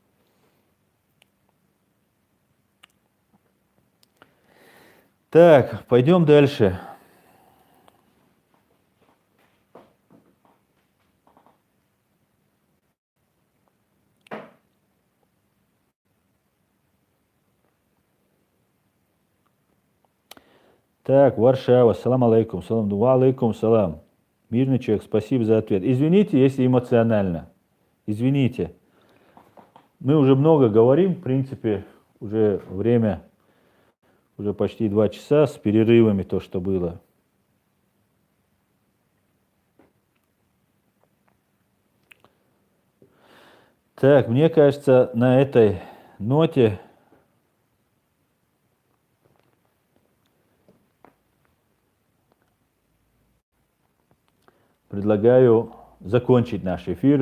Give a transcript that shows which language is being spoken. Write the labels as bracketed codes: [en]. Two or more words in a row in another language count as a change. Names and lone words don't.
[ru] Так, пойдем дальше. Так, Варшава, [ar] سلام عليكم، سلام، وعليكم السلام. [ru] Мирный человек, спасибо за ответ. Извините, если эмоционально. Извините. Мы уже много говорим, в принципе, уже время, уже почти 2 часа с перерывами то, что было. Так, мне кажется, на этой ноте предлагаю закончить наш эфир.